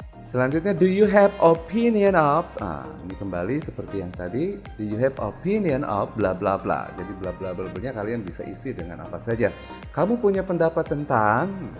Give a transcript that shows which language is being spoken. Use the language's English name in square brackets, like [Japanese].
[English] Selanjutnya, do you have opinion of? [Indonesian] Nah, ini kembali seperti yang tadi. [English] Do you have opinion of bla bla bla. [Indonesian] Jadi bla bla bla-nya kalian bisa isi dengan apa saja. Kamu punya pendapat tentang?